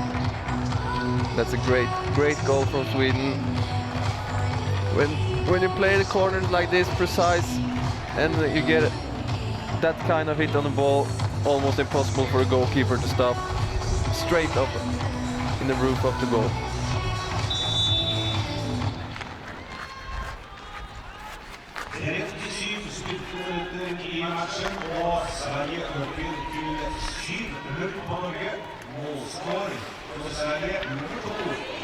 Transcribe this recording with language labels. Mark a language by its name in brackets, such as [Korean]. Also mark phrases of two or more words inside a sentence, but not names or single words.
[English] That's a great goal from Sweden. When you play the corners like this, precise, and you get that kind of hit on the ball, almost impossible for a goalkeeper to stop. Straight up in the roof of the goal. [Norwegian] I matchen, og Sverige øker til 7-0 på Norge. Målskår for Sverige 0-2.